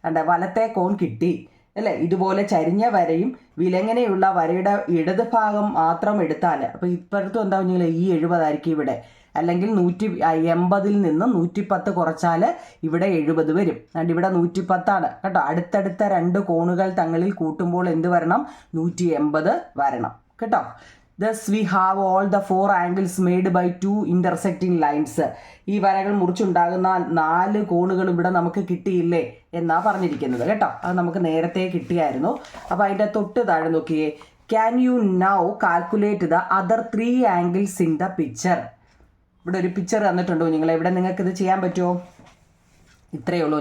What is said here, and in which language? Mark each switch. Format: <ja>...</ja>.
<ml>വലത്തെ കോൺ കിട്ടി അല്ലേ? ഇതുപോലെ ചരിഞ്ഞ വരയും വിലങ്ങനെയുള്ള വരയുടെ ഇടത് ഭാഗം മാത്രം എടുത്താൽ, അപ്പോൾ ഇപ്പോഴത്തും എന്താ പറഞ്ഞാൽ ഈ 70 ആയിരിക്കും ഇവിടെ. അല്ലെങ്കിൽ 180ൽ നിന്ന് 110 കുറച്ചാൽ ഇവിടെ 70 വരും. അതുകൊണ്ട് ഇവിടെ 110 കേട്ടോ. അടുത്തടുത്ത 2 കോണുകൾ തങ്ങളിൽ കൂട്ടുമ്പോൾ എന്ത് വരണം? 180 വരണം കേട്ടോ.</ml> <en>Thus we have all the 4 angles made by 2 intersecting lines.</en> <ml>ഈ വരകൾ മുറിച്ചുണ്ടാകുന്ന 4 കോണുകൾ ഇവിടെ നമുക്ക് കിട്ടിയില്ലേ എന്നാ പറഞ്ഞിരിക്കുന്നത് കേട്ടോ. അത് നമുക്ക് നേരത്തെ കിട്ടിയായിരുന്നു. അപ്പോൾ അതിൻ്റെ തൊട്ട് താഴെ നോക്കിയേ,</ml> <en>Can you now calculate the other 3 angles in the picture.</en> <ml>ഇവിടെ ഒരു പിക്ചർ തന്നിട്ടുണ്ടോ നിങ്ങൾ? ഇവിടെ നിങ്ങൾക്ക് ഇത് ചെയ്യാൻ പറ്റുമോ? ഇത്രയേ ഉള്ളൂ.</ml>